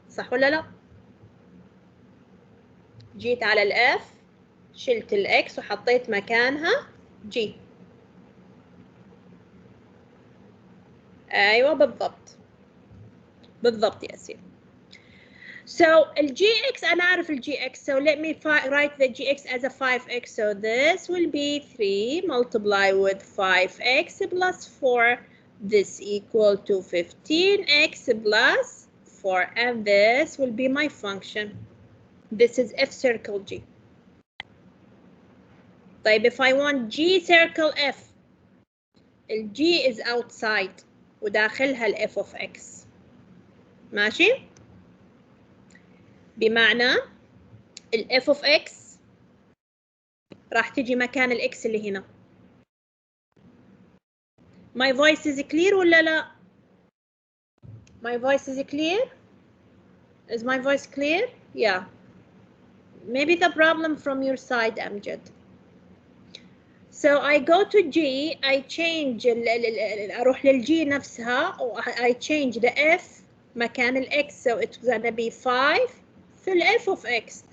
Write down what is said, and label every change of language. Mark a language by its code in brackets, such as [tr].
[ar] صح ولا لا؟ جيت على الf شلت الx وحطيت مكانها g. ايوه بالضبط بالضبط يا سيدي. [en] So الgx [ar] أنا أعرف [en] الgx, so let me write the gx as a 5x. So this will be 3 multiplied with 5x plus 4. This equal to 15x plus 4, and this will be my function. This is f circle g. [ar] طيب [en] if I want g circle f, الg is outside [ar] وداخلها ال [en] f of x. [ar] ماشي؟ بمعنى ال f of x راح تجي مكان ال x اللي هنا. [en] My voice is clear [ar] ولا لا؟ [en] My voice is clear? Is my voice clear? Yeah. Maybe the problem from your side, Amjad. So I go to G, I change [ar] أروح للG نفسها [en] I change the F [ar] مكان ال [en] X, so it's gonna be 5 [ar] في ال [en] F of X.